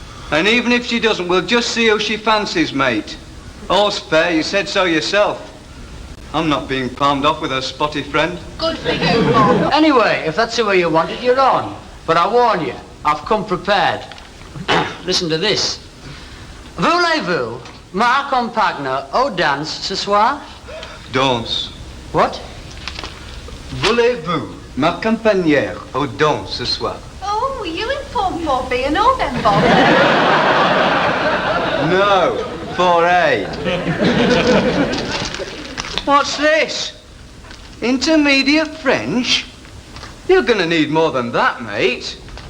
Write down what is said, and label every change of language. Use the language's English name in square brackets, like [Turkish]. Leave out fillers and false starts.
[English] And even if she doesn't, we'll just see who she fancies, mate. All's fair, you said so yourself. I'm not being palmed off with her spotty friend. Good for you, Bob. Anyway, if that's the way you want it, you're on. But I warn you, I've come prepared. Listen to this. [French] Voulez-vous m'accompagner au danse ce soir? Danse. [English] What? [French] Voulez-vous m'accompagner au danse ce soir? [English] Oh, you in Form 4B and all then, Bob? No, 4A. What's this? Intermediate French? You're gonna need more than that, mate.